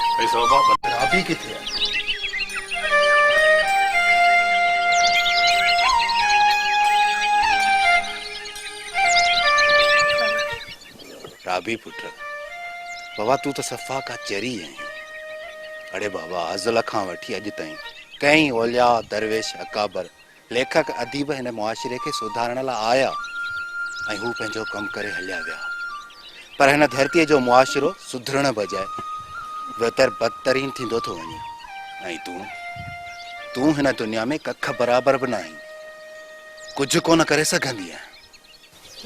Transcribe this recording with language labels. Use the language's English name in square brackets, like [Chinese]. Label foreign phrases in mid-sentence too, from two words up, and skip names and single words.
[Sindhi] ॾिसो बाबा राबी किथे आहे? राबी पुट बाबा तू तो सफ़ा का चरी है। अरे बाबा अज़ल खां वठी अॼु ताईं कई ओलिया दरवेश अकाबर लेखक अदीब हिन मुआशिरे खे सुधारण लाइ आया ऐं हू पंहिंजो कमु करे हलिया विया, पर हिन धरतीअ जो मुआशिरो सुधरण बजाए बदतरीन थींदो थो वञे। ऐं तूं हिन दुनिया में कख बराबर बि न आहीं, कुझु कोन करे सघंदी आहे।